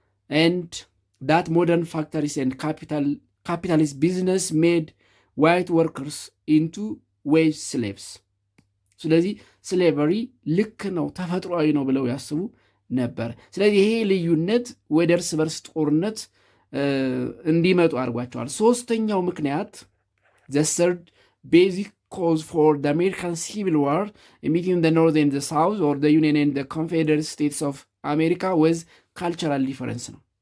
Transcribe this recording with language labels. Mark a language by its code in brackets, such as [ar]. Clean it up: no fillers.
[en] And that modern factories and capitalist business made white workers into wage slaves. [am] ስለዚህ ስሌቨሪ ልክ ነው ተፈጥሯዊ ነው ብለው ያስቡ ነበር። ስለዚህ ይሄ ልዩነት ወደ እርስ በርስ ጦርነት እንዲመጡ አድርጓቸዋል። ሶስተኛው ምክንያት [en] the third basic cause for the American Civil War between the North and the South or the Union and the Confederate States of America was cultural difference ነው።